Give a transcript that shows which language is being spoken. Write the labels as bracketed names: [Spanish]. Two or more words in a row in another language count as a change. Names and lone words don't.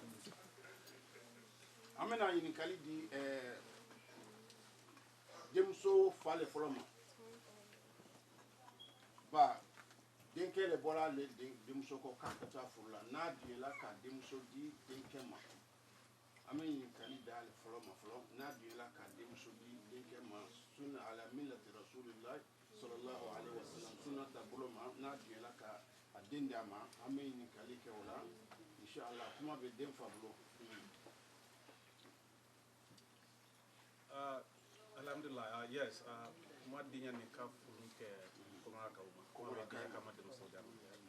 [Bambara] amena ɲininkali di denmuso fa le fɔlɔ ma ba denkɛ de bɔra ale denmuso kɔ k'a ka taa furu la n'a diɲɛla ka denmuso di denkɛ ma an bɛ ɲininkali da ale fɔlɔ ma fɔlɔ n'a diɲɛla ka denmuso di denkɛ ma sunna [Arabic] على ملة رسول الله صلى الله عليه وسلم [Bambara] sunna taabolo ma n'a diɲɛla ka a den d'a ma an bɛ ɲininkali kɛ o la inshallah kuma bɛ den fa bolo. Alhamdulillah, yes, kuma dinya ni ka furu kɛ kuma ka uma kuma dinya ka ma denmuso d'a ma.